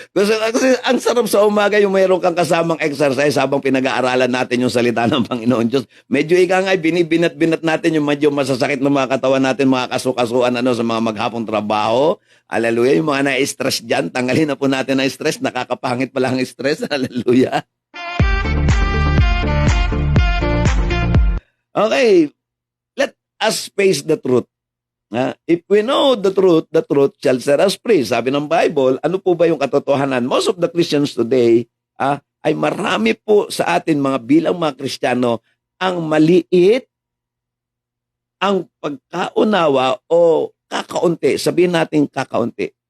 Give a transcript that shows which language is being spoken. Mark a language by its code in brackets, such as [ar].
[tl] Kasi ang sarap sa umaga yung mayroon kang kasamang exercise habang pinag-aaralan natin yung salita ng Panginoon Diyos. Medyo ika nga, binibinat-binat natin yung medyo masasakit ng mga katawan natin, mga kasukasuan sa mga maghapong trabaho. Hallelujah. Yung mga na-stress dyan, tanggalin na po natin ang stress. Nakakapangit pala ang stress. Hallelujah. [en] Okay, let us face the truth. If we know the truth shall set us free. [tl] Sabi ng Bible, ano po ba yung katotohanan? [en] Most of the Christians today [tl] ay marami po sa atin mga bilang mga Kristiyano ang maliit ang pagkaunawa o kakaunti, sabihin natin kakaunti,